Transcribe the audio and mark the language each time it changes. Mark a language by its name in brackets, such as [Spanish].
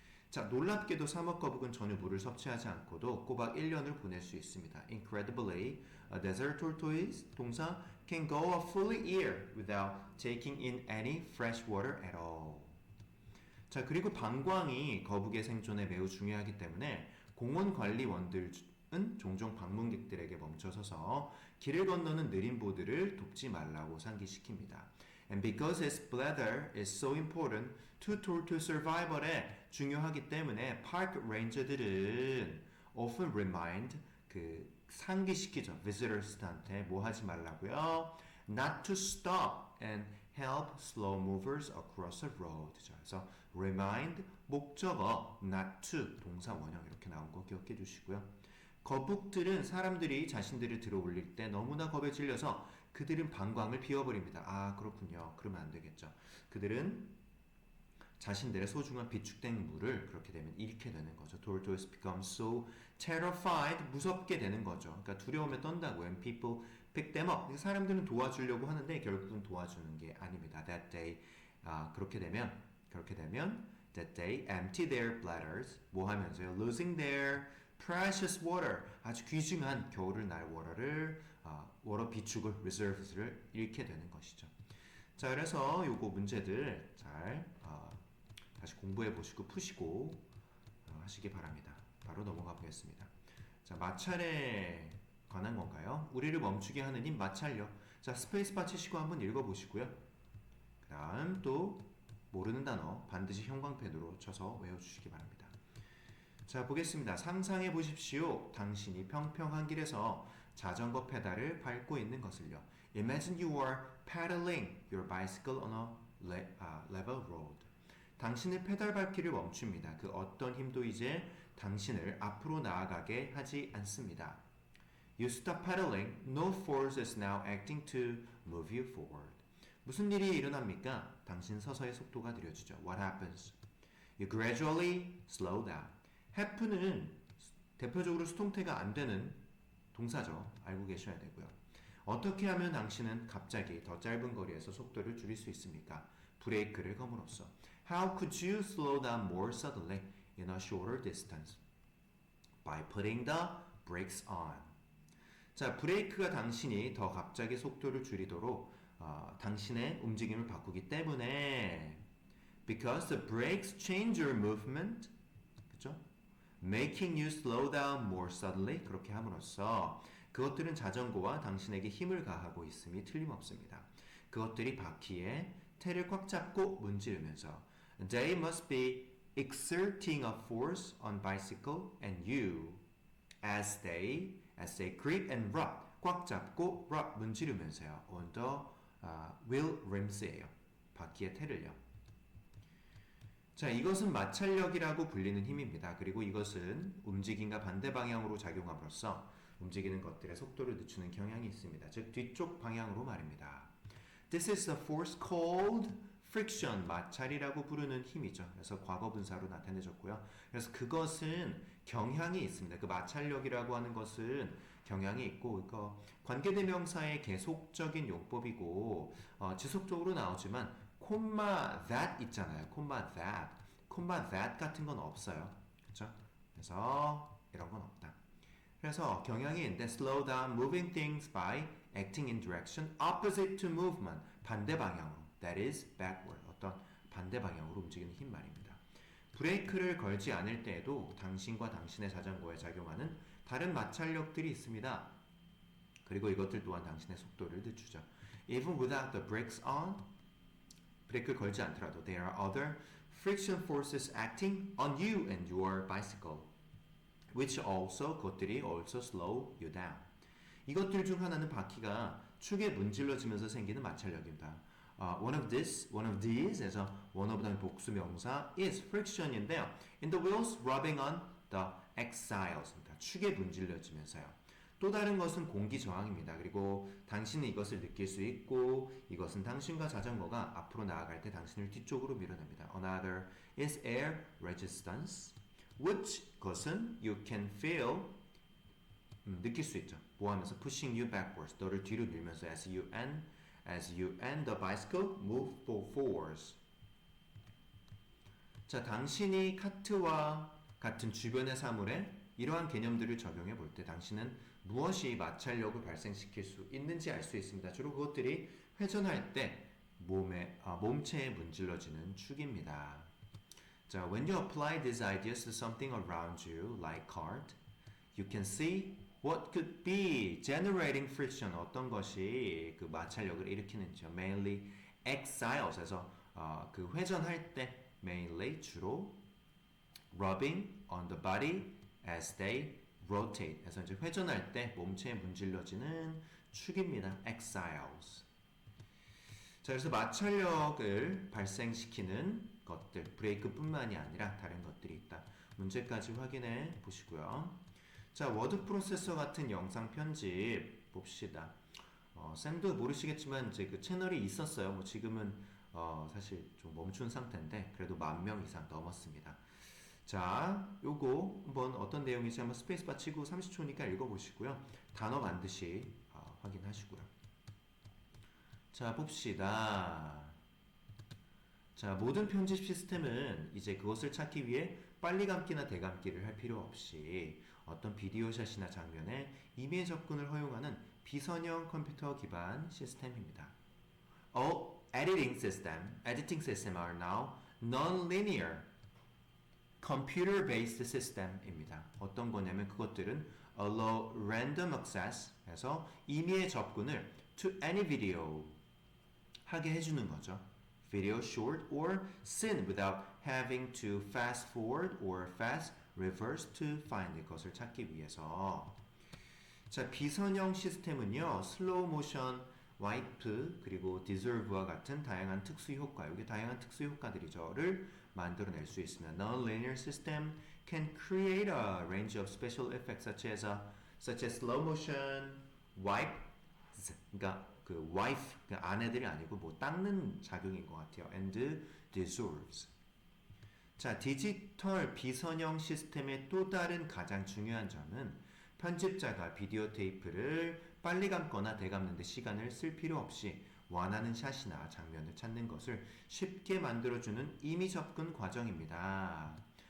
[Korean] 자, 놀랍게도 사막거북은 전혀 물을 섭취하지 않고도 꼬박 1년을 보낼 수 있습니다. [English] Incredibly, a desert tortoise, 동사, can go a full year without taking in any fresh water at all. [Korean] 자, 그리고 방광이 거북의 생존에 매우 중요하기 때문에 공원 관리원들은 종종 방문객들에게 멈춰서서 길을 건너는 느린 보드를 돕지 말라고 상기시킵니다. [English] And because its bladder is so important to tortoise survival [Korean] 에 중요하기 때문에 [English] park ranger들은 often remind 상기시키죠. [Korean] visitors한테 뭐 하지 말라고요? [English] Not to stop and help slow movers across the road. [Korean] 그래서 remind 목적어 not to 동사 원형 이렇게 나온 거 기억해 주시고요. 거북들은 사람들이 자신들을 들어 올릴 때 너무나 겁에 질려서 그들은 방광을 비워버립니다. 그렇군요. 그러면 안 되겠죠. 그들은 자신들의 소중한 비축된 물을 그렇게 되면 잃게 되는 거죠. [English] Tortoise becomes so terrified, [Korean] 무섭게 되는 거죠. 그러니까 두려움에 떤다고. [English] And people pick them up. [Korean] 사람들은 도와주려고 하는데 결국은 도와주는 게 아닙니다. [English] That day, [Korean] 그렇게 되면 [English] that they empty their bladders. [Korean] 뭐 하면서요? [English] Losing their precious water. [Korean] 아주 귀중한 겨울을 날 워터를 워러 비축을 reserves를 잃게 되는 것이죠. 자, 그래서 요거 문제들 잘 다시 공부해 보시고 푸시고 하시기 바랍니다. 바로 넘어가 보겠습니다. 자, 마찰에 관한 건가요? 우리를 멈추게 하는 힘 마찰력. 자, 스페이스바 치시고 한번 읽어보시고요. 그 다음 또 모르는 단어 반드시 형광펜으로 쳐서 외워주시기 바랍니다. 자, 보겠습니다. 상상해 보십시오. 당신이 평평한 길에서 자전거 페달을 밟고 있는 것을요. [English] Imagine you are pedaling your bicycle on a level road. [Korean] 당신의 페달 밟기를 멈춥니다. 그 어떤 힘도 이제 당신을 앞으로 나아가게 하지 않습니다. [English] You stop pedaling, no force is now acting to move you forward. [Korean] 무슨 일이 일어납니까? 당신 서서히 속도가 느려지죠. [English] What happens? You gradually slow down. [Korean] happen은 대표적으로 수동태가 안 되는 동사죠. 알고 계셔야 되고요. 어떻게 하면 당신은 갑자기 더 짧은 거리에서 속도를 줄일 수 있습니까? 브레이크를 걸음으로써. [English] How could you slow down more suddenly in a shorter distance? By putting the brakes on. [Korean] 자, 브레이크가 당신이 더 갑자기 속도를 줄이도록 당신의 움직임을 바꾸기 때문에 [English] because the brakes change your movement, [Korean] 그죠? [English] Making you slow down more suddenly, [Korean] 그렇게 함으로써 그것들은 자전거와 당신에게 힘을 가하고 있음이 틀림없습니다. 그것들이 바퀴에 테를 꽉 잡고 문지르면서 [English] They must be exerting a force on bicycle and you as they grip and rub, 꽉 잡고 rub 문지르면서요. on the wheel rims예요. [Korean] 바퀴의 테를요. 자, 이것은 마찰력이라고 불리는 힘입니다. 그리고 이것은 움직임과 반대 방향으로 작용함으로써 움직이는 것들의 속도를 늦추는 경향이 있습니다. 즉 뒤쪽 방향으로 말입니다. [English] This is a force called friction, [Korean] 마찰이라고 부르는 힘이죠. 그래서 과거 분사로 나타내졌고요. 그래서 그것은 경향이 있습니다. 그 마찰력이라고 하는 것은 경향이 있고, 그러니까 관계대명사의 계속적인 용법이고 지속적으로 나오지만 콤마 that 있잖아요. 콤마 that 같은 건 없어요. 그렇죠? 그래서 이런 건 없다. 그래서 경향이 있는데 [English] slow down moving things by acting in direction opposite to movement, 반대 방향으로, that is backward, 어떤 반대 방향으로 움직이는 힘 말입니다. [Korean] 브레이크를 걸지 않을 때에도 당신과 당신의 자전거에 작용하는 다른 마찰력들이 있습니다. 그리고 이것들 또한 당신의 속도를 늦추죠. [English] Even without the brakes on, [Korean] 브레이크를 걸지 않더라도 [English] there are other friction forces acting on you and your bicycle, which also, 그것들이 also slow you down. [Korean] 이것들 중 하나는 바퀴가 축에 문질러지면서 생기는 마찰력입니다. [English] One of these에서 one of the 복수 명사 is friction인데요. In the wheels rubbing on the axiles입니다. 축에 문질러지면서요. [Korean] 또 다른 것은 공기 저항입니다. 그리고 당신은 이것을 느낄 수 있고 이것은 당신과 자전거가 앞으로 나아갈 때 당신을 뒤쪽으로 밀어냅니다. [English] Another is air resistance, which 것은 you can feel, [Korean] 느낄 수 있죠. [English] 뭐하면서 pushing you backwards, [Korean] 너를 뒤로 밀면서 [English] as you and the bicycle move forwards. [Korean] 자, 당신이 카트와 같은 주변의 사물에 이러한 개념들을 적용해 볼 때 당신은 무엇이 마찰력을 발생시킬 수 있는지 알 수 있습니다. 주로 그것들이 회전할 때 몸체에 문질러지는 축입니다. [English] 자, when you apply these ideas to something around you, like cart, you can see what could be generating friction, [Korean] 어떤 것이 그 마찰력을 일으키는지요. [English] Mainly axiles에서 그 회전할 때 mainly 주로 rubbing on the body as they rotate. [Korean] 그래서 이제 회전할 때 몸체에 문질러지는 축입니다. [English] axles. [Korean] 자, 그래서 마찰력을 발생시키는 것들, 브레이크뿐만이 아니라 다른 것들이 있다. 문제까지 확인해 보시고요. 자, 워드 프로세서 같은 영상 편집 봅시다. 쌤도 모르시겠지만 이제 그 채널이 있었어요. 뭐 지금은 사실 좀 멈춘 상태인데 그래도 10,000명 이상 넘었습니다. 자, 요거 한번 어떤 내용인지 한번 스페이스바 치고 30초니까 읽어보시고요. 단어 반드시 확인하시고요. 자, 봅시다. 자, 모든 편집 시스템은 이제 그것을 찾기 위해 빨리 감기나 대감기를 할 필요 없이 어떤 비디오샷이나 장면에 임의의 접근을 허용하는 비선형 컴퓨터 기반 시스템입니다. [English] All editing system are now non-linear computer-based system입니다. [Korean] 어떤 거냐면 그것들은 [English] allow random access [Korean] 해서 임의의 접근을 to any video 하게 해주는 거죠. [English] Video short or scene without having to fast forward or fast reverse to find [Korean] 것을 찾기 위해서. 자, 비선형 시스템은요, 슬로우 모션, 와이프 그리고 디졸브와 같은 다양한 특수 효과, 이게 다양한 특수 효과들이죠를 만들어낼 수 있습니다. [English] Non-linear system can create a range of special effects such as slow motion, wipe, 그러니까 그 wipe, [Korean] 그 아내들이 아니고 뭐 닦는 작용인 것 같아요. [English] And dissolves. [Korean] 자, 디지털 비선형 시스템의 또 다른 가장 중요한 점은 편집자가 비디오 테이프를 빨리 감거나 되감는 데 시간을 쓸 필요 없이 원하는 샷이나 장면을 찾는 것을 쉽게 만들어주는 임의 접근 과정입니다.